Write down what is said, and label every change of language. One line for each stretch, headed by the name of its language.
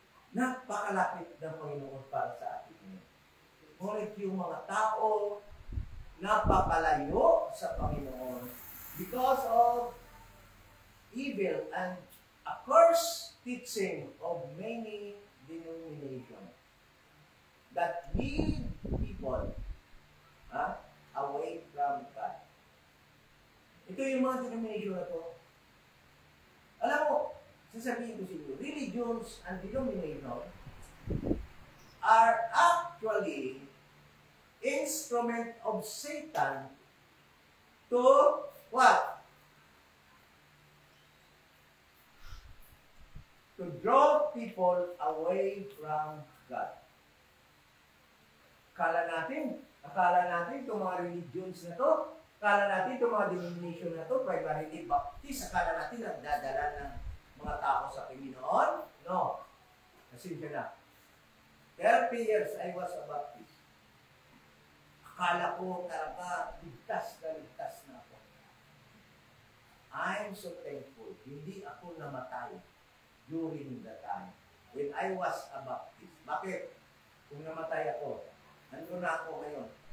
Filipino: Napakalapit ng Panginoon para sa atin. Ngunit yung mga tao napapalayo sa Panginoon
English: because of evil and accursed teaching of many denominations that lead people away from God.
Filipino: Ito yung mga denomination na to. Alam mo, sasabihin ko sa inyo,
English: religions and denominations are actually instrument of Satan to what? To draw people away from God.
Filipino: Akala natin itong mga religions na to, akala natin itong mga denomination na to, primarily Baptist, akala natin nagdadala ng mga tao sa Panginoon.
English: No.
Filipino: Nasibyo na.
English: 30 years I was a Baptist.
Filipino: Akala ko talaga ligtas na ako.
English: I'm so thankful.
Filipino: Hindi ako namatay
English: during the time when I was a Baptist.
Filipino: Bakit? Kung namatay ako, ano na ako ngayon?